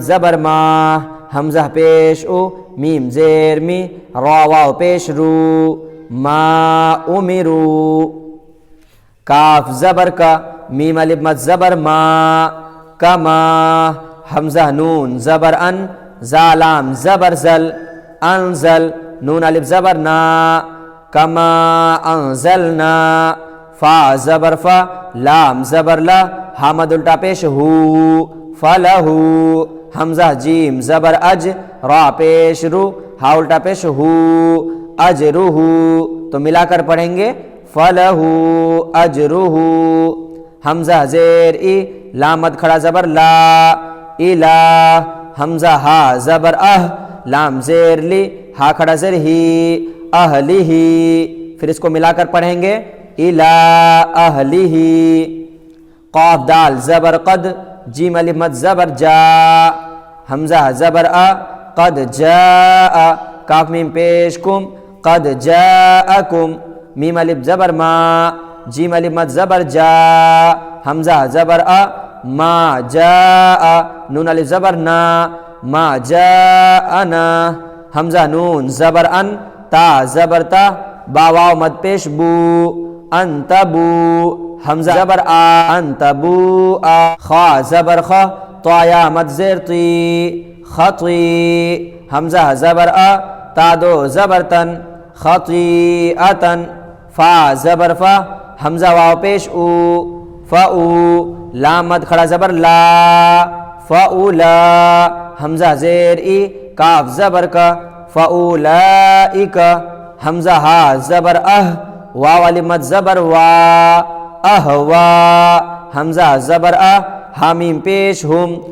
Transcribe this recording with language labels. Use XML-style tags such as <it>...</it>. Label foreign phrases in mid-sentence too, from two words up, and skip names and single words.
<ur>زبر ما، حمزہ پیش او، میم زیر می، را واو پیش رو،</ur> <ar>ما امرو،</ar> <ur>کاف زبر کا، میم الف مد زبر ما، کما، حمزہ نون زبر ان، زا لام زبر زل، انزل، نون الف زبر نا،</ur> <ar>کما انزلنا،</ar> <ur>فا زبر فا، لام زبر لا، ہا مد الٹا پیش ہو، فلہو، حمزہ جیم زبر اج، را پیش رو، ہا الٹا پیش ہو، اجرہ، تو ملا کر پڑھیں گے</ur> <ar>فلہ اجرہ،</ar> <ur>حمزہ زیر ای، لام مد کھڑا زبر لا، الہ، حمزہ ہا زبر لام زیر لی ہا کھڑا زر ہی اہلہ، پھر اس کو ملا کر پڑھیں گے</ur> <ar>الا اہلہ،</ar> <ur>قاف دال زبر قد جیم الف مد زبر جا، حمزہ زبر</ur> <ar>قد جاء،</ar> <ur>کاف میم پیش کم</ur> <ar>قد جاءکم،</ar> <ur>میم الف زبر ما جیم الف مد زبر جا، حمزہ زبر</ur> <ar>ما جاء،</ar> <ur>نون الف زبر نا</ur> <ar>ما جاءنا،</ar> <ur>حمزہ نون زبر ان تا زبر تا، با واو مد پیش بو انتبو، حمزہ زبر انتبو، خا زبر خا طا یا مد زیر طی خطی، حمزہ زبر تا دو زبر تن خطیئتن، فا زبر فا حمزہ واو پیش او فاو، لام مد کھڑا زبر لا فاولا، حمزہ زیر ای کاف زبر کا فاولائک، حمزہ ہا زبر واو الف مد زبر وا اہوا، حمزہ زبر ہا میم پیش ہم</ur>